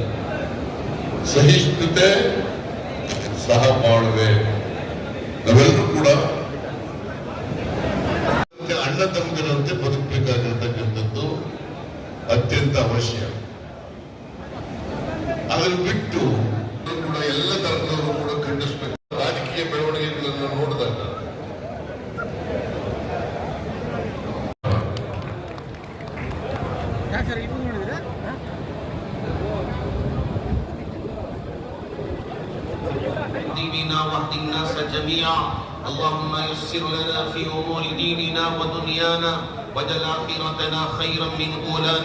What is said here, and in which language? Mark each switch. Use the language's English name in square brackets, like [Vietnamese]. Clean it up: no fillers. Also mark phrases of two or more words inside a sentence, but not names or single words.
[Kannada] ಸಹಿಷ್ಣುತೆ ಸಹಬಾಳ್ವೆ, ನಾವೆಲ್ಲರೂ ಕೂಡ ಅಣ್ಣ ತಮ್ಮಂದಿರಂತೆ ಬದುಕಬೇಕಾಗಿರ್ತಕ್ಕಂಥದ್ದು ಅತ್ಯಂತ ಅವಶ್ಯ. ಅದನ್ನು ಬಿಟ್ಟು ಕೂಡ ಎಲ್ಲ ಧರ್ಮದವರು ಕೂಡ ಖಂಡಿಸಬೇಕು. ರಾಜಕೀಯ ಬೆಳವಣಿಗೆಗಳನ್ನು ನೋಡಿದಾಗ [Arabic] ديننا واهد الناس جميعا اللهم يسر لنا في امور ديننا ودنيانا وجعل آخرتنا خيرا من اولانا.